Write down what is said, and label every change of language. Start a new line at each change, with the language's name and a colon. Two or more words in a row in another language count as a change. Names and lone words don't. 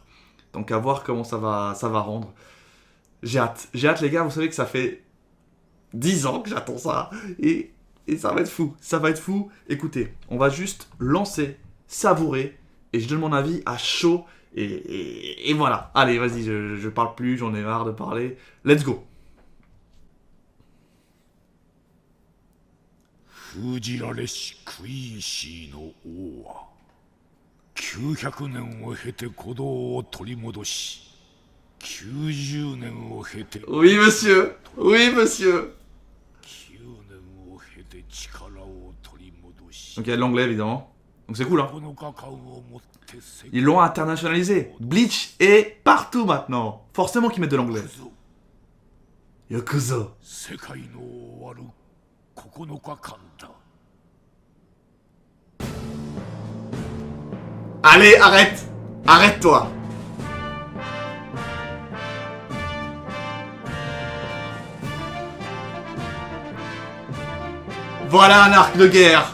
French: Donc à voir comment ça va rendre. J'ai hâte les gars, vous savez que ça fait 10 ans que j'attends ça. Et ça va être fou. Ça va être fou. Écoutez, on va juste lancer, savourer. Et je donne mon avis à chaud. Et voilà. Allez, vas-y, je parle plus. J'en ai marre de parler.
English: Let's go.
Japanese: 封じられしクイーシーの王は900年を経て鼓動を取り戻し90年を経て
French: Oui, monsieur. Oui, monsieur.
Japanese: 9 年を経て力を取り戻し
French: Donc il y a de l'anglais, évidemment. Donc c'est cool, hein.
Japanese: 9 日間をもって世
French: Ils l'ont internationalisé. Bleach est partout maintenant. Forcément qu'ils mettent de l'anglais.
Japanese: ぞ Yakuza. 世界の終わる9日間だ
French: Allez, arrête. Arrête-toi. Voilà un arc de guerre.